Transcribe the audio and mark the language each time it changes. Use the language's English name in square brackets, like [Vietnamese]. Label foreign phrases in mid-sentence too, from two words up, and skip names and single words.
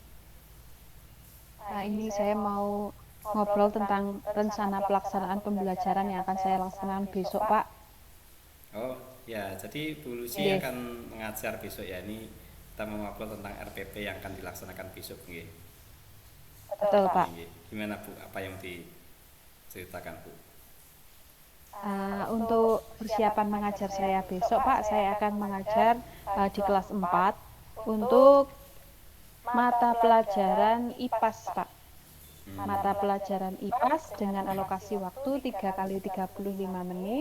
[Indonesian] Nah ini saya mau ngobrol tentang rencana pelaksanaan pembelajaran yang akan saya laksanakan besok Pak. Oh ya, jadi Bu Lucy Oke, akan mengajar besok ya. Ini kita mau ngobrol tentang RPP yang akan dilaksanakan besok nggih. betul Nggih, Pak. nggih. Gimana Bu? Apa yang diceritakan Bu? Untuk persiapan mengajar saya besok Pak, saya akan mengajar di kelas 4 untuk mata pelajaran IPAS Pak. Mata pelajaran IPAS dengan alokasi waktu 3 kali 35 menit.